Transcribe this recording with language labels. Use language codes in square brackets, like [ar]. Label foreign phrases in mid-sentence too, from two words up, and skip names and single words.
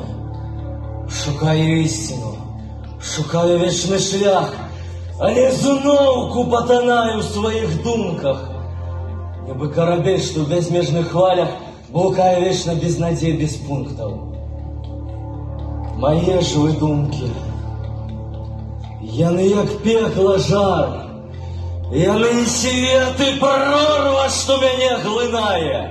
[uk] Шукаю істину, шукаю вічний шлях, але знов купотанаю в своїх думках. Ніби корабель, що в безмежних хвалях блукає вічно без надій, без пунктів. Мої ж ви думки, [be] яны як пекла жар, яны светы прорва, што мяне глынае.